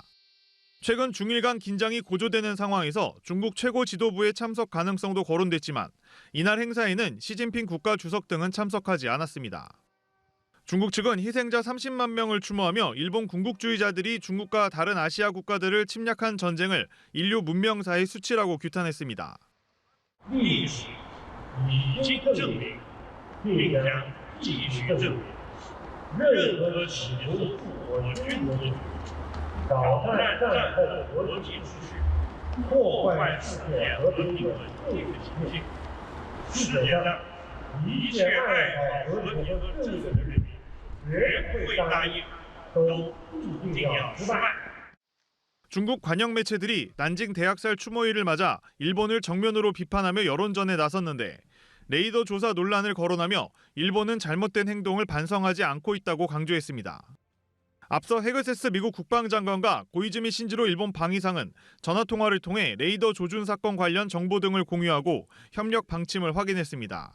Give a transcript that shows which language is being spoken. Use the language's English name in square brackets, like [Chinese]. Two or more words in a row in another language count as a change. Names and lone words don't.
[Korean] 최근 중일 간 긴장이 고조되는 상황에서 중국 최고 지도부의 참석 가능성도 거론됐지만 이날 행사에는 시진핑 국가주석 등은 참석하지 않았습니다. 중국 측은 희생자 30만 명을 추모하며 일본 군국주의자들이 중국과 다른 아시아 국가들을 침략한 전쟁을 인류 문명사의 수치라고 규탄했습니다. [Chinese] 已经证明，并将继续证明，任何企图复国军国主义、扰乱战后国际秩序、破坏世界和平稳定的情形，世界上一切爱好和平和正义的人民绝不会答应，都注定要失败。 [Korean] 중국 관영 매체들이 난징 대학살 추모일을 맞아 일본을 정면으로 비판하며 여론전에 나섰는데 레이더 조사 논란을 거론하며 일본은 잘못된 행동을 반성하지 않고 있다고 강조했습니다. 앞서 헤그세스 미국 국방장관과 고이즈미 신지로 일본 방위상은 전화통화를 통해 레이더 조준 사건 관련 정보 등을 공유하고 협력 방침을 확인했습니다.